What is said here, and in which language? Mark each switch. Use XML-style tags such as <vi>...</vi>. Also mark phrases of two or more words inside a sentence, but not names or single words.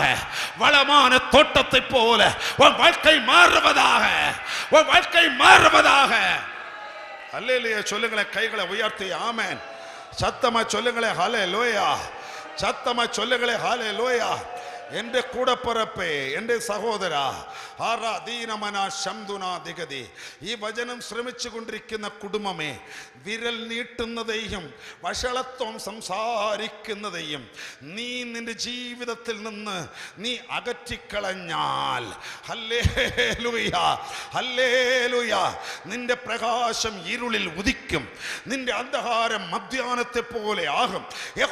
<ta>வளமான தோட்டத்தை போல உன் வாழ்க்கை மாறுவதாக. உன் வாழ்க்கை மாறுவதாக. அல்லேலூயா. சொல்லுங்களேன், கைகளை உயர்த்தி. ஆமென். சத்தமா சொல்லுங்களேன். ஹல்லேலூயா. சத்தமா சொல்லுங்களேன். ஹல்லேலூயா. என்ற கூட பிறப்பே, என்ற சகோதரா, ആരാധീനമനാ ശംദുനാ ദിഗതി.</ta> <ml>ഈ വചനം ശ്രമിച്ചു കൊണ്ടിരിക്കുന്ന കുടുംബമേ, വിരൽ നീട്ടുന്നതെയും വഷളത്വം സംസാരിക്കുന്നതെയും നീ നിന്റെ ജീവിതത്തിൽ നിന്ന് നീ അകറ്റിക്കളഞ്ഞാൽ, ഹല്ലേലൂയ ഹല്ലേലൂയ, നിന്റെ പ്രകാശം ഇരുളിൽ ഉദിക്കും, നിന്റെ അന്ധകാരം മധ്യാഹ്നത്തെ പോലെ ആകും.</ml>